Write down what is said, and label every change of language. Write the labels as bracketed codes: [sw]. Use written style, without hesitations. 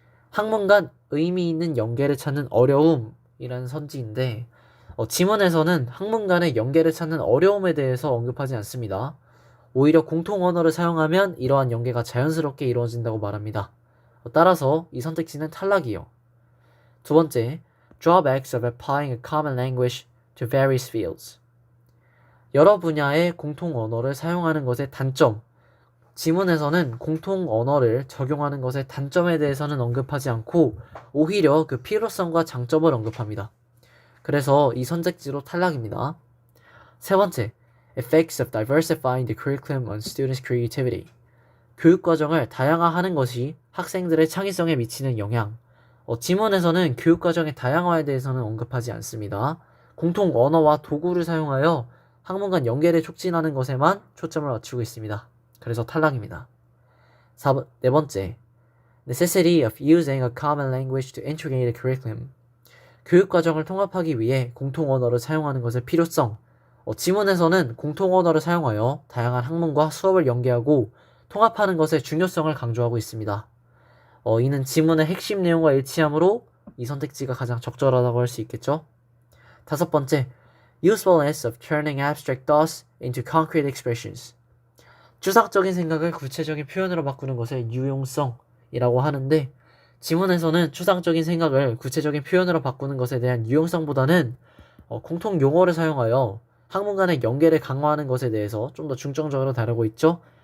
[ko] 학문 간 의미 있는 연계를 찾는 어려움이라는 선지인데 지문에서는 학문 간의 연계를 찾는 어려움에 대해서 언급하지 않습니다. 오히려 공통 언어를 사용하면 이러한 연계가 자연스럽게 이루어진다고 말합니다. 따라서 이 선택지는 탈락이요. 두 번째, [en] drawbacks of applying a common language to various fields. [ko] 여러 분야의 공통 언어를 사용하는 것의 단점. 지문에서는 공통 언어를 적용하는 것의 단점에 대해서는 언급하지 않고 오히려 그 필요성과 장점을 언급합니다. 그래서 이 선택지로 탈락입니다. 세 번째, [en] effects of diversifying the curriculum on students' creativity. [ko] 교육과정을 다양화하는 것이 학생들의 창의성에 미치는 영향. 지문에서는 교육과정의 다양화에 대해서는 언급하지 않습니다. 공통 언어와 도구를 사용하여 학문 간 연계를 촉진하는 것에만 초점을 맞추고 있습니다. 그래서 탈락입니다. 네 번째, [en] necessity of using a common language to integrate a curriculum. [ko] 교육과정을 통합하기 위해 공통 언어를 사용하는 것의 필요성. 지문에서는 공통 언어를 사용하여 다양한 학문과 수업을 연계하고 통합하는 것의 중요성을 강조하고 있습니다. 이는 지문의 핵심 내용과 일치하므로 이 선택지가 가장 적절하다고 할 수 있겠죠. 다섯 번째, [en] usefulness of turning abstract thoughts into concrete expressions. [ko] 추상적인 생각을 구체적인 표현으로 바꾸는 것의 유용성이라고 하는데 지문에서는 추상적인 생각을 구체적인 표현으로 바꾸는 것에 대한 유용성보다는 공통 용어를 사용하여 학문 간의 연계를 강화하는 것에 대해서 좀 더 중점적으로 다루고 있죠.